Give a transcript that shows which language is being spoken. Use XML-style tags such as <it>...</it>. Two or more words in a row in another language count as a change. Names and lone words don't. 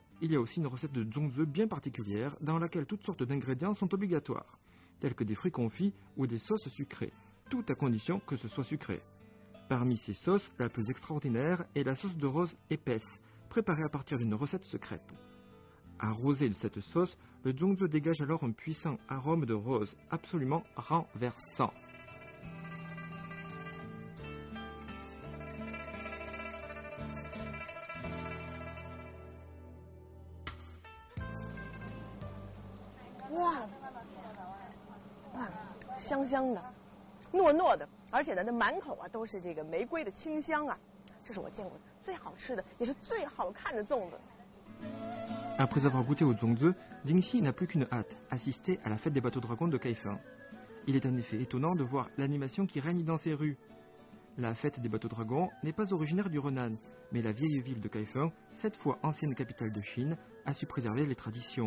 <fr>Il y a aussi une recette de zongzi bien particulière dans laquelle toutes sortes d'ingrédients sont obligatoires, tels que des fruits confits ou des sauces sucrées, tout à condition que ce soit sucré. Parmi ces sauces, la plus extraordinaire est la sauce de rose épaisse, préparée à partir d'une recette secrète. Arrosé de cette sauce, le zongzi dégage alors un puissant arôme de rose, absolument renversant. Wow.</fr> <zh>香香的，糯糯的，而且呢，那满口啊都是这个玫瑰的清香啊，这是我见过最好吃的，也是最好看的粽子。</zh> <fr>Après avoir goûté au zongzi, Dingxi n'a plus qu'une hâte, assister à la fête des bateaux dragons de Kaifeng. Il est en effet étonnant de voir l'animation qui règne dans ces rues. La fête des bateaux dragons n'est pas originaire du Renan, mais la vieille ville de Kaifeng, 7 fois ancienne capitale de Chine, a su préserver les traditions.</fr>